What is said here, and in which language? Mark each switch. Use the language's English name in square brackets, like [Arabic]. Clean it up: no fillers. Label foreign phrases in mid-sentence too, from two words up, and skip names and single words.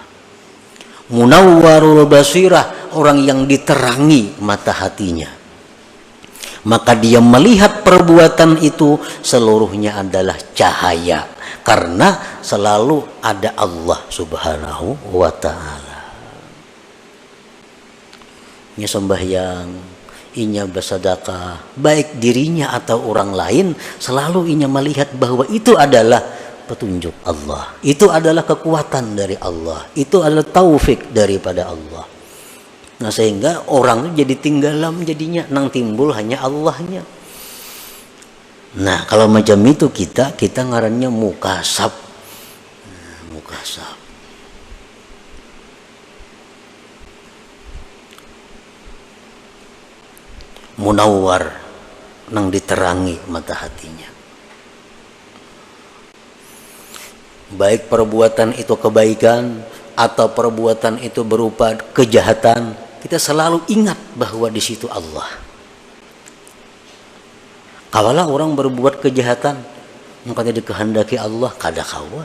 [Arabic] Munawwarul basirah, [Indonesian] orang yang diterangi mata hatinya. Maka dia melihat perbuatan itu seluruhnya adalah cahaya, karena selalu ada Allah [Arabic] Subhanahu wa ta'ala. [Banjar] Inya sembahyang, inya bersedekah, baik dirinya atau orang lain, selalu inya melihat bahwa itu adalah petunjuk Allah, itu adalah kekuatan dari Allah, itu adalah taufik daripada Allah. Nah, sehingga orang jadi tinggalam jadinya, nang timbul hanya Allahnya. Nah, kalau macam itu kita ngarannya mukasyaf. Nah, mukasyaf. Munawwar, nang diterangi mata hatinya. [Indonesian] Baik perbuatan itu kebaikan atau perbuatan itu berupa kejahatan, kita selalu ingat bahwa di situ Allah. [Banjar] Kawalah orang berbuat kejahatan, maka dikehendaki Allah kada kawa.